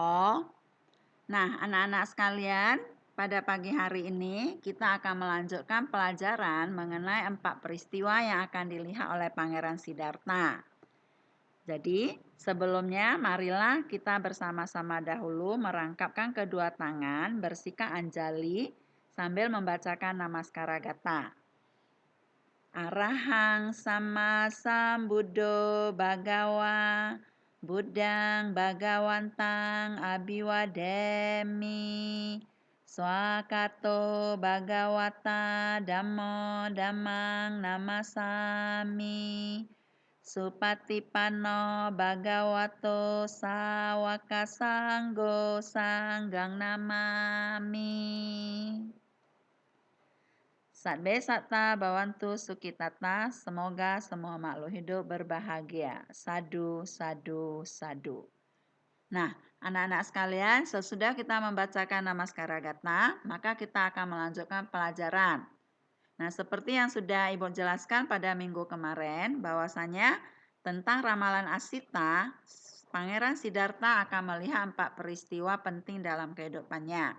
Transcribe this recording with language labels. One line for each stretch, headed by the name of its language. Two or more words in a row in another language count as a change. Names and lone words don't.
Indonesian: Nah, anak-anak sekalian, pada pagi hari ini kita akan melanjutkan pelajaran mengenai 4 peristiwa yang akan dilihat oleh Pangeran Siddhartha. Jadi, sebelumnya marilah kita bersama-sama dahulu merangkapkan kedua tangan, bersikap anjali sambil membacakan Namaskara Gata.
Pali: Arahang sama sambuddho bhagawa buddhang bhagawantang abiwademi swakato bhagawata dhammo dhammang namasami supatipanno bhagavato sawaka sanggo sanggang namami. Satbe Satta Bawantu Sukitata,
Indonesian: semoga semua makhluk hidup berbahagia.
Pali: Sadu, sadu, sadu.
Indonesian: Nah, anak-anak sekalian, sesudah kita membacakan Namaskara Gata, maka kita akan melanjutkan pelajaran. Nah, seperti yang sudah Ibu jelaskan pada minggu kemarin, bahwasanya tentang ramalan Asita, Pangeran Siddhartha akan melihat 4 peristiwa penting dalam kehidupannya.